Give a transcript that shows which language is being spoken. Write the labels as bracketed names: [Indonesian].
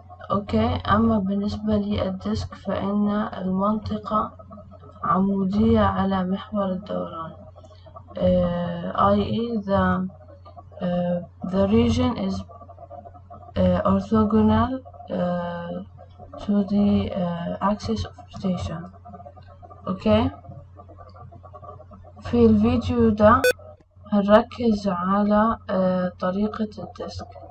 [Arabic] أوكي. أما بالنسبة للديسك فإن المنطقة عمودية على محور الدوران، i.e. [English] the region is orthogonal to the axis of rotation. [Arabic] أوكي. في الفيديو ده هنركز على طريقة الديسك.